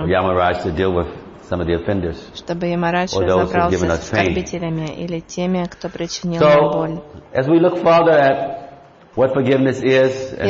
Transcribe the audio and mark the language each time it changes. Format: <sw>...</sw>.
<en>Yamaraj to deal with some of the offenders,</en> <ru>чтобы Ямарадж разобрался с оскорбителями или теми, кто причинил</ru> <en>so,</en> <ru>боль.</ru> <en>As we look farther at what forgiveness is and</en>